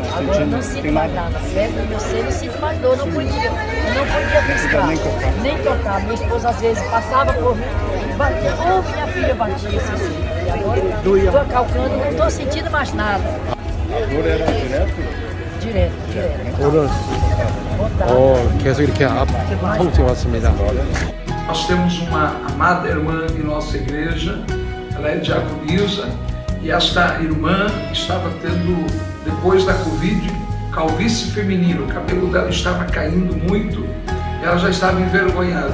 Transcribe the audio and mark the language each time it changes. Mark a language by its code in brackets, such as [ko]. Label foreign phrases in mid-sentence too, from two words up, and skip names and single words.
[pt] Agora eu não sinto mais nada. Febre no meu seio, não sinto mais dor, não podia piscar, nem tocar. Minha esposa às vezes passava por mim e batia. Oh, minha filha batia esse seio. E agora eu estou calcando, não estou sentindo mais nada. A dor era direto? Direto. [ko] 오늘 계속 이렇게 통증이 왔습니다. [pt] Nós temos uma amada irmã em nossa igreja, ela é diaconisa, e esta irmã estava tendo, depois da Covid, calvície feminina, o cabelo dela estava caindo muito, e ela já estava envergonhada.